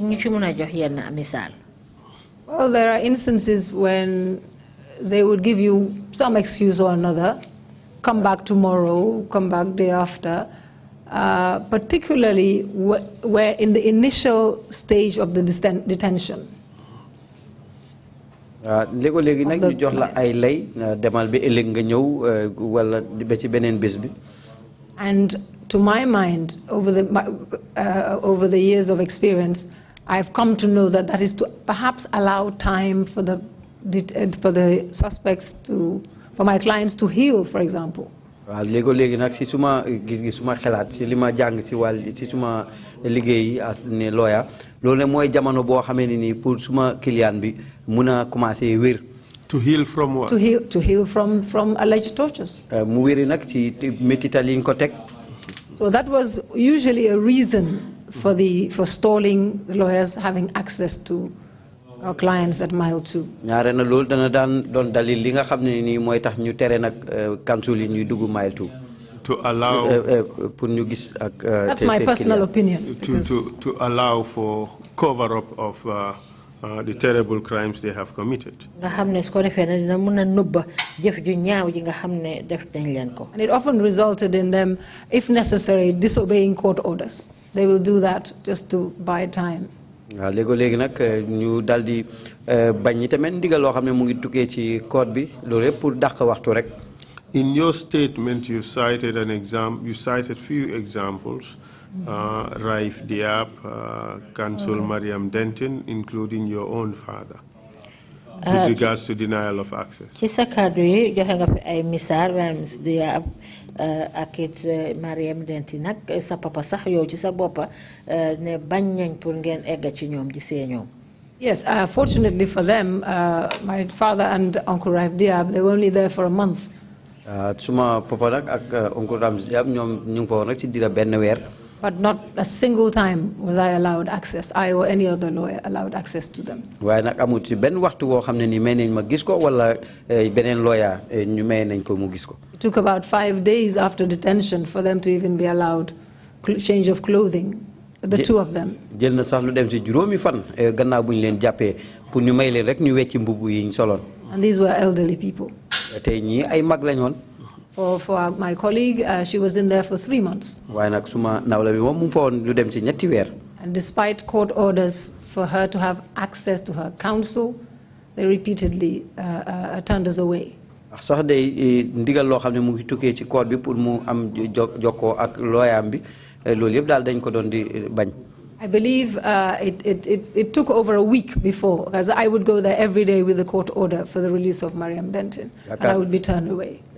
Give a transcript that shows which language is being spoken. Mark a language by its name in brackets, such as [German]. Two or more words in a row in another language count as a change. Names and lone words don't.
[English] Well, there are instances when they would give you some excuse or another, come back tomorrow, come back day after, particularly where in the initial stage of the detention. [Wolof] léegi nag ñu jox la ay lay demal ba ëllëg nga ñëw wala ba ci beneen bés bi. [English] And to my mind, over the years of experience, I've come to know that is to perhaps allow time for the suspects for my clients to heal, for example. [Wolof] waaw léegi nag si suma gis-gis suma xelaat si li ma jàng ci ci suma liggéey as ne lawyer loolu ne mooy jamono boo xamee ne nii pour suma client bi mun a commencé wér. [English] To heal from what? To heal from alleged tortures. [Wolof] mu wéri nag ci métital yi ko teg. [English] So that was usually a reason for stalling the lawyers having access to our clients at mile 2. [Wolof] ñaare na loolu dana daan doon dalil li nga xam ne nii mooy tax ñu tere nag council yi ñuy dugg mile 2. [English] To allow [Wolof] pour ñu gis ak. [English] That's my personal opinion. To allow for cover up of the terrible crimes they have committed. And it often resulted in them, if necessary, disobeying court orders. They will do that just to buy time. [Wolof] léegi nag ñu daldi bañ ñi tamit ndigal loo xam ne mu ngi tukkee ci code bi loolu yëpp pour dàq waxtu rek. [English] In your statement, you cited few examples. Raif Diab, Counsel Mariam Denton, including your own father, with regards to denial of access. [Wolof] Ci sa kàddu yi joxe nga fi ay misaal Raif Diab ak it Mariam Denton nag sa papa sax yow ci sa boppa ne bañ nañ pour ngeen egg ci ñoom gisee ñoom. [English] Yes, fortunately for them, my father and Uncle Raif Diab, they were only there for a month. [Wolof] Suma papa nag ak Uncle Raif Diab ñoom ñu ngi fa woon rek ci dira benn weer. [English] But not a single time was I allowed access. I or any other lawyer allowed access to them. [Wolof] waaye nag amul ci benn waxtu boo xam ne ni may nañ ma gis ko wala beneen lawyer ñu may nañ ko mu gis ko. [English] It took about 5 days after detention for them to even be allowed change of clothing, the two of them. [Wolof] jël na sax lu dem ci juróomi fan gannaaw bu ñu leen jàppee pour ñu may leen rek ñu wecci mbubb yi ñu soloon. [English] And these were elderly people. [Wolof] tey ñii ay mag lañ woon. [English] For my colleague, she was in there for 3 months. And despite court orders for her to have access to her counsel, they repeatedly turned us away. I believe it took over a week before, because I would go there every day with the court order for the release of Mariam Denton, and I would be turned away.